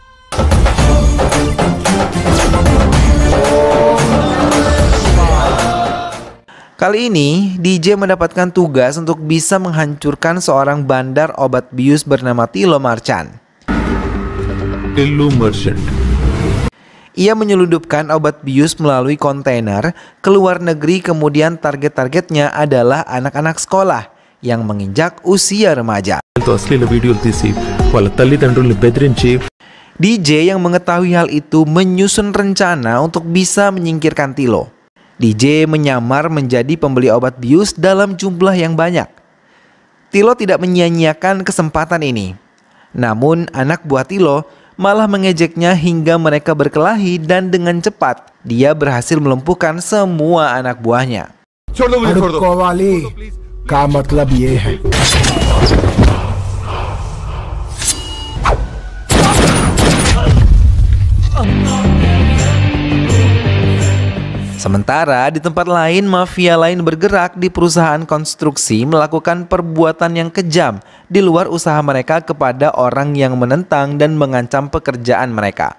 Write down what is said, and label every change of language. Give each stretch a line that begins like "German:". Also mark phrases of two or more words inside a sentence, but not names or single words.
Indonesian: Kali ini, DJ mendapatkan tugas untuk bisa menghancurkan seorang bandar obat bius bernama Tilo Marchand. Tillu Merchant. Ia menyelundupkan obat bius melalui kontainer ke luar negeri, kemudian target-targetnya adalah anak-anak sekolah yang menginjak usia remaja.
Telugu: అశ్లీల వీడియోలు తీసి వాళ్ళ తల్లిదండ్రుల్ని బెదిరించి
Indonesian: DJ yang mengetahui hal itu menyusun rencana untuk bisa menyingkirkan Tilo. DJ menyamar menjadi pembeli obat bius dalam jumlah yang banyak. Tilo tidak menyia-nyiakan kesempatan ini. Namun anak buah Tilo malah mengejeknya hingga mereka berkelahi, dan dengan cepat dia berhasil melumpuhkan semua anak buahnya.
Hindi: अड़ुक्कोवाली का मतलब ये है.
Indonesian: Sementara di tempat lain, mafia lain bergerak di perusahaan konstruksi melakukan perbuatan yang kejam di luar usaha mereka kepada orang yang menentang dan mengancam pekerjaan mereka.